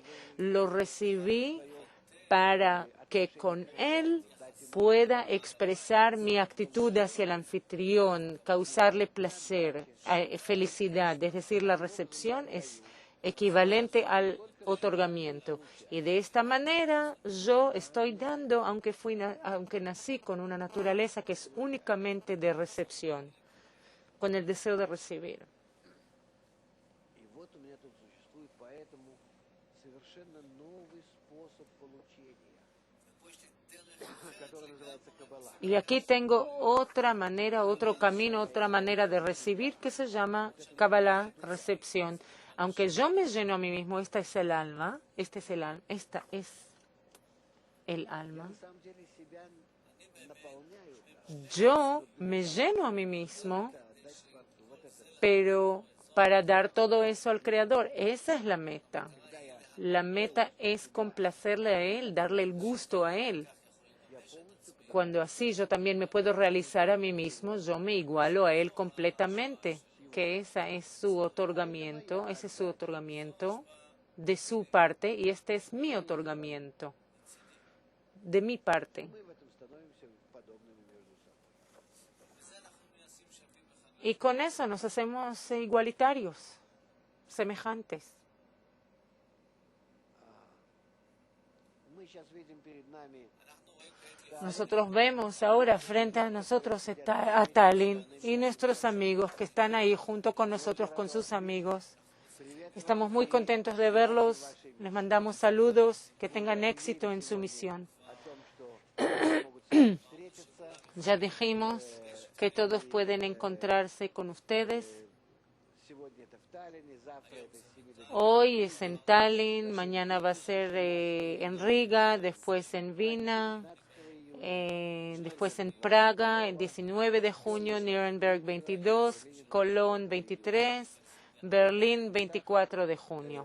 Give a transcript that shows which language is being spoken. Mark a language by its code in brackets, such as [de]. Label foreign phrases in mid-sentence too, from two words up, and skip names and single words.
[es] Lo recibí para que con él pueda expresar mi actitud hacia el anfitrión, causarle placer, felicidad. Es decir, la recepción es equivalente al otorgamiento. Y de esta manera yo estoy dando, aunque nací con una naturaleza que es únicamente de recepción, con el deseo de recibir. [ru] И вот у меня тут существует поэтому совершенно новый способ получения, который называется Каббала. [es] Y aquí tengo otra manera, otro camino, otra manera de recibir que se llama Kabbalah, recepción. Aunque yo me lleno a mí mismo, esta es el alma. [ru] На самом деле себя наполняют, [es] Yo me lleno a mí mismo, pero para dar todo eso al Creador. Esa es la meta. La meta es complacerle a Él, darle el gusto a Él. Cuando así yo también me puedo realizar a mí mismo, yo me igualo a Él completamente, que ese es su otorgamiento de su parte, y este es mi otorgamiento de mi parte. [ru] мы в этом становимся подобными между собой. [es] Y con eso nos hacemos igualitarios, semejantes. [ru] Мы сейчас видим перед нами [es] Nosotros vemos ahora frente a nosotros a Tallinn y nuestros amigos que están ahí junto con nosotros, con sus amigos. Estamos muy contentos de verlos. Les mandamos saludos. Que tengan éxito en su misión. [ru] о том, что могут встретиться. [es] Ya dijimos que todos pueden encontrarse con ustedes. [ru] Сегодня это в Таллине, завтра это с 7 до 9. [es] Hoy es en Tallinn, mañana va a ser en Riga, después en Vina, después en Praga, el 19 de junio, Nuremberg 22, Colón 23, Berlín 24 de junio.